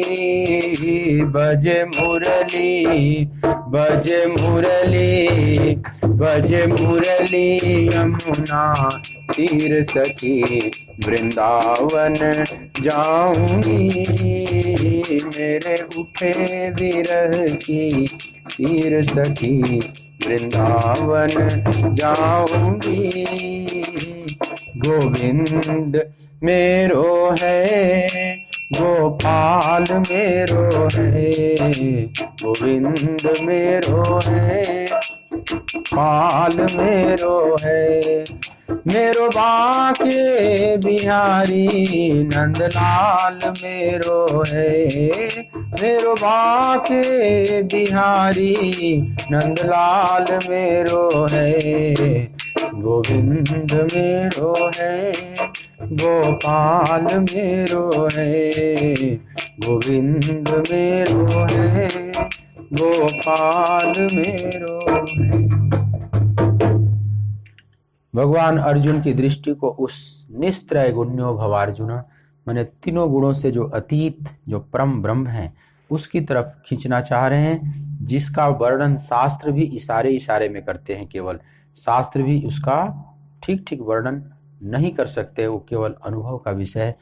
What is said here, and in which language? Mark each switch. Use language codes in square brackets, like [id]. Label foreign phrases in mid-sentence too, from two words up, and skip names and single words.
[hi] बजे मुरली, बजे मुरली, बजे मुरली, यमुना तीर सखी, वृंदावन जाऊंगी, मेरे उठे विरह की तीर सखी, वृंदावन जाऊंगी। गोविंद मेरो है, गोपाल मेरो है, गोविंद मेरो है, पाल मेरो है, मेरो बाके बिहारी नंदलाल मेरो है, मेरो बाके बिहारी नंदलाल मेरो है, गोविंद मेरो है, गोपाल मेरो है, गोविंद मेरो है, गोपाल मेरो है। भगवान अर्जुन की दृष्टि को उस [sa] निस्त्रय गुण्यो भवार्जुन, [hi] माने तीनों गुणों से जो अतीत, जो परम ब्रह्म है, उसकी तरफ खींचना चाह रहे हैं, जिसका वर्णन शास्त्र भी इशारे इशारे में करते हैं। केवल शास्त्र भी उसका ठीक ठीक वर्णन नहीं कर सकते, वो केवल अनुभव का विषय है।